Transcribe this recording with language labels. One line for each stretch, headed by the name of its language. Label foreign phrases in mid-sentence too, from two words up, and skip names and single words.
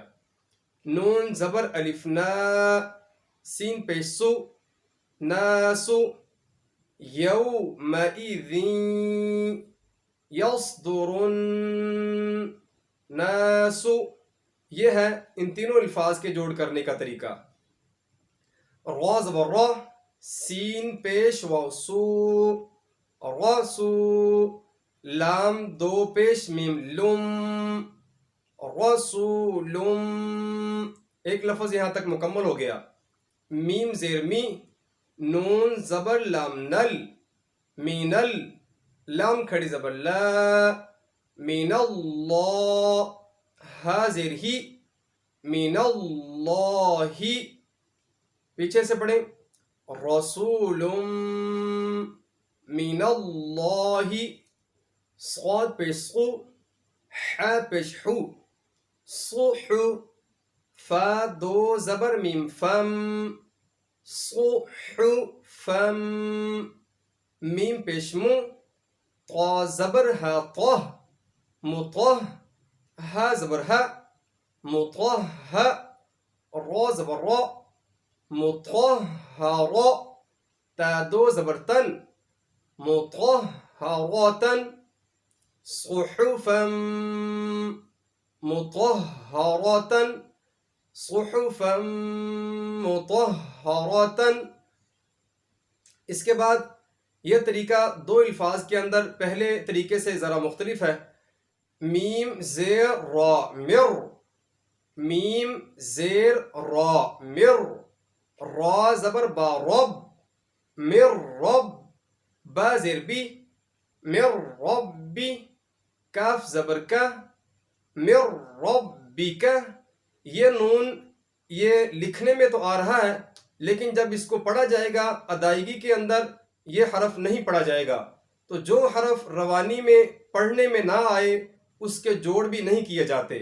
Urdu: نون زبر الف نا، سین پیش سو، ناسو،
Arabic: یومئذ یصدرن ناسو۔
Urdu: یہ ہے ان تینوں الفاظ کے جوڑ کرنے کا طریقہ۔ را زبر را، سین پیش واو سو رسو لام دو پیش میم لم رسولم. ایک لفظ یہاں تک مکمل ہو گیا. میم زیر می نون زبر لام نل مینل لام کھڑی زبر لا
Arabic: مین اللہ
Urdu: ہا زیر ہی
Arabic: مین اللہ.
Urdu: پیچھے سے پڑھیں
Arabic: رسول من اللہ.
Urdu: صاد پیش سو ح پیش حو صح. فا دو زبر میم فم صح فم. میم پیش مو طا زبر ها طه مطه ها زبر ها مطه را زبر را مطهرا. تا دو زبر تن
Arabic: مطهرة صحفا مطهرة صحفا مطهرة.
Urdu: اس کے بعد یہ طریقہ دو الفاظ کے اندر پہلے طریقے سے ذرا مختلف ہے. میم زیر را مر میم زیر را مر را زبر با رب مر رب با زیر بی مر ربی کاف زبر کا مر ربی کا. یہ نون یہ لکھنے میں تو آ رہا ہے لیکن جب اس کو پڑھا جائے گا ادائیگی کے اندر یہ حرف نہیں پڑھا جائے گا. تو جو حرف روانی میں پڑھنے میں نہ آئے اس کے جوڑ بھی نہیں کیے جاتے.